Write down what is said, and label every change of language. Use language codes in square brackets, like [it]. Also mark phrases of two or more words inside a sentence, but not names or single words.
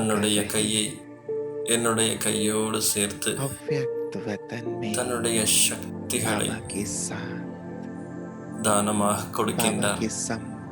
[ta] தன்னுடைய [hi] रहे [ta] கையை என்னுடைய கையோடு சேர்த்து [hi] हैं। अव्यक्त वतन में [ta] தன்னுடைய சக்திகளை [hi] बाबा के साथ, [ta] தானமாக [hi] बाबा [ta] கொடுக்கின்றார். [hi] के सम्मुख